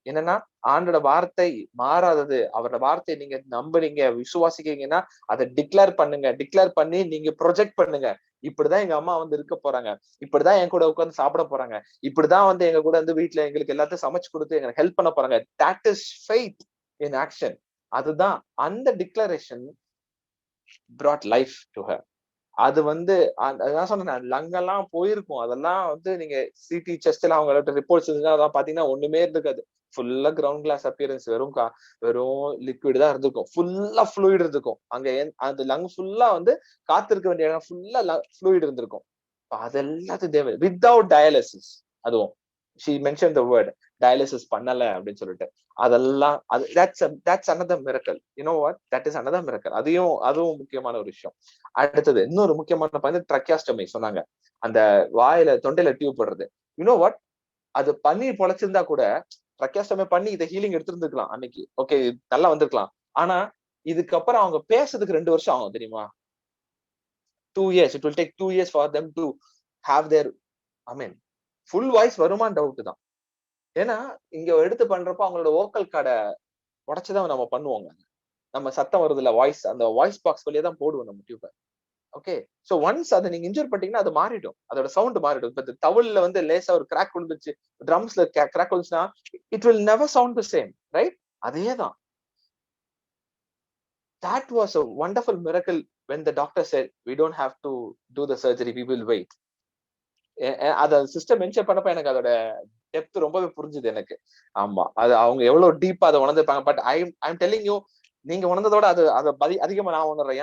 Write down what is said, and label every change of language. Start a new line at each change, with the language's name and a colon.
Tamil: என்னன்னா ஆண்டோட வார்த்தை மாறாதது. அவரோட வார்த்தையை நீங்க நம்புறீங்க, விசுவாசிக்கிறீங்கன்னா அதை டிக்ளேர் பண்ணுங்க. டிக்ளேர் பண்ணி நீங்க ப்ரொஜெக்ட் பண்ணுங்க. இப்படிதான் எங்க அம்மா வந்து இருக்க போறாங்க. இப்படிதான் என் கூட உட்கார்ந்து சாப்பிட போறாங்க. இப்படிதான் வந்து எங்க கூட வந்து வீட்டுல எங்களுக்கு எல்லாத்தையும் சமைச்சு கொடுத்து எங்களுக்கு ஹெல்ப் பண்ண போறாங்க.
English: That is faith in action.
Tamil: அதுதான் அந்த
English: Declaration brought life to her.
Tamil: அது வந்து அதான் சொன்னேன், லங்கெல்லாம் போயிருக்கும். அதெல்லாம் வந்து நீங்க சிடி செஸ்ட் எல்லாம் அவங்களோட ரிப்போர்ட்ஸ் அதான் பாத்தீங்கன்னா ஒண்ணுமே இருக்காது. ஃபுல்லா கிரவுண்ட் கிளாஸ் அப்பியரன்ஸ், வெறும் லிக்விட் தான் இருந்திருக்கும். ஃபுல்லா ஃப்ளூயிட் இருந்திருக்கும். அங்க அந்த லங் ஃபுல்லா வந்து காத்திருக்க வேண்டிய இடம் ஃபுல்லா ஃப்ளூயிட் இருந்திருக்கும். அது எல்லாத்தையும் தேவை வித்தவுட் டயாலிசிஸ். அதுவும்
English: she mentioned the word dialysis
Tamil: பண்ணல அப்படின்னு சொல்லிட்டு அதெல்லாம்
English: that's another miracle. You know what? That is another miracle.
Tamil: அதுவும் முக்கியமான ஒரு விஷயம். அடுத்தது இன்னொரு முக்கியமான பாயிண்ட் ட்ரக்கியாஸ்டமி சொன்னாங்க. அந்த வாயில தொண்டையில டியூப் போடுறது.
English: You know what?
Tamil: அது பண்ணி பொழைச்சிருந்தா கூட ட்ரக்கியாஸ்டமி பண்ணி இதை ஹீலிங் எடுத்திருந்துக்கலாம் அன்னைக்கு. ஓகே நல்லா வந்திருக்கலாம். ஆனா இதுக்கப்புறம் அவங்க பேசுறதுக்கு 2 வருஷம் ஆகும் தெரியுமா?
English: 2 years. It will take 2 years for them to have their
Tamil: full voice வருமான்னு டவுட் தான். ஏன்னா இங்க எடுத்து பண்றப்போ அவங்களோட வோக்கல் கார்டை உடைச்சுதான் நம்ம பண்ணுவோங்க. நம்ம சத்தம் வருது இல்ல வாய்ஸ், அந்த வாய்ஸ் பாக்ஸ் வழியா தான் போடுவோம் நம்ம டியூபை. ஓகே சோ ஒன்ஸ் அதை நீங்க இன்ஜூர் பண்ணிட்டீங்கன்னா அது மாறிடும். அதோட சவுண்ட் மாறிடும். இப்ப தவுல்ல வந்து லேசா ஒரு கிராக் விழுந்துச்சு, ட்ரம்ஸ்ல crack விழுந்துச்சுன்னா
English: It will never sound the same, right?
Tamil: அதேதான்.
English: That was a wonderful miracle when the doctor said we don't have to do the surgery, we will wait.
Tamil: அத சிஸ்டம் மென்ஷன் பண்ணப்ப எனக்கு அதோட டெப்த் ரொம்பவே புரிஞ்சுது எனக்கு. ஆமா அது அவங்க எவ்வளவு டீப்பா அதை உணர்ந்திருப்பாங்க.
English: but I'm telling you,
Tamil: நீங்க உணர்ந்ததோட அதை அதிகமா நான் உணர்றேன்.